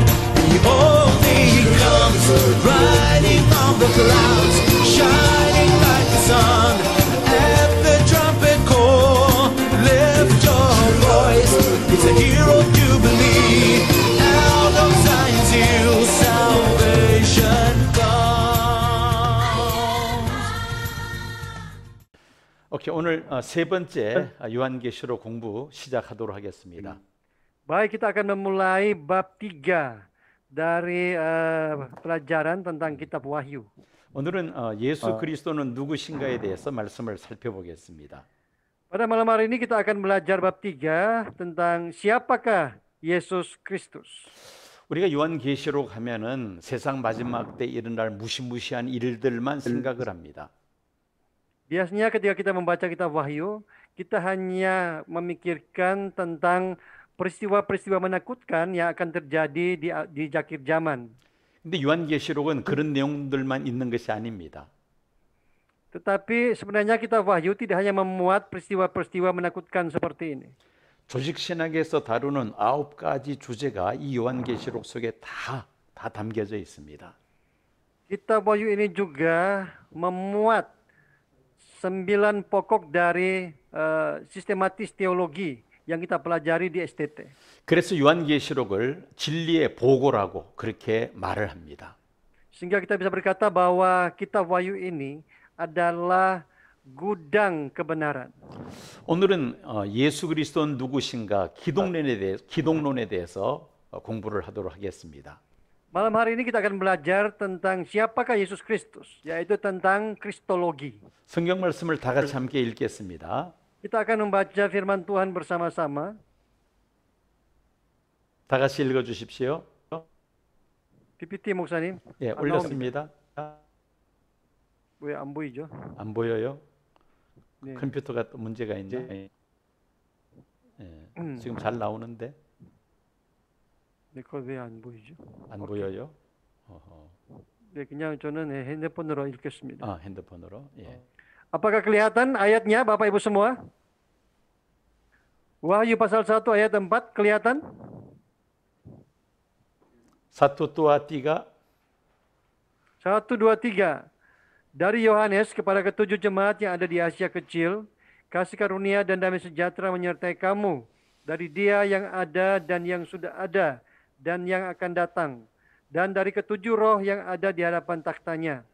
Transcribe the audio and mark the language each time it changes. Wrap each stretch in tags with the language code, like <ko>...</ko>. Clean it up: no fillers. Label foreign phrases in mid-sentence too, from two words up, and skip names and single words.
<en>Behold, he comes, riding on the clouds, shining like the sun. At the trumpet call, lift your voice. It's a hero jubilee, out of Zion's hill, salvation comes.</en> <ko>오케이, 오늘 세 번째 요한계시록 공부 시작하도록 하겠습니다.</ko> <id>Baik, kita akan memulai bab 3 dari pelajaran tentang kitab Wahyu.</id> <ko>오늘은 예수 그리스도는 누구신가에 대해서 말씀을 살펴보겠습니다.</ko> <id>Pada malam hari ini kita akan belajar bab 3 tentang siapakah Yesus Kristus.</id> <ko>우리가 요한계시록 하면은 세상 마지막 때 일어날 무시무시한 일들만 생각을 합니다.</ko> <id>Biasanya ketika kita membaca kitab Wahyu, kita hanya memikirkan tentang peristiwa-peristiwa menakutkan yang akan terjadi di akhir zaman.</id> <ko>근데 요한계시록은 그런 내용들만 있는 것이 아닙니다.</ko> <id>Tetapi sebenarnya kitab Wahyu tidak hanya memuat peristiwa-peristiwa menakutkan seperti ini.</id> <ko>조직신학에서 다루는 9가지 주제가 이 요한계시록 속에 다 담겨져 있습니다.</ko> <id>Kitab Wahyu ini juga memuat 9 pokok dari sistematis teologi yang kita pelajari di STT.</id> <ko>그래서 요한계시록을 진리의 보고라고 그렇게 말을 합니다.</ko> <id>Sehingga kita bisa berkata bahwa kitab Wahyu ini adalah gudang kebenaran.</id> <ko>오늘은 예수 그리스도는 누구신가 기독론에 대해서 공부를 하도록 하겠습니다.</ko> <id>Malam hari ini kita akan belajar tentang siapakah Yesus Kristus, yaitu tentang kristologi.</id> <ko>성경 말씀을 다 같이 함께 읽겠습니다.</ko> <id>Kita akan membaca firman Tuhan bersama-sama.</id> <ko>다 같이 읽어 주십시오. PPT 목사님. 예, 올렸습니다. 왜 안 보이죠? 안 보여요? 네. 컴퓨터가 또 문제가 있네. 예, 지금 잘 나오는데. 네, 그거 왜 안 보이죠? 안 보여요? 네, 그냥 저는 핸드폰으로 읽겠습니다. 핸드폰으로. 예.</ko> <id>Apakah kelihatan ayatnya Bapak Ibu semua? Wahyu pasal 1 ayat 4 kelihatan? Satu dua tiga. 1, 2, 3. Dari Yohanes kepada ketujuh jemaat yang ada di Asia Kecil, kasih karunia dan damai sejahtera menyertai kamu dari Dia yang ada dan yang sudah ada dan yang akan datang, dan dari ketujuh roh yang ada di hadapan taktanya.</id>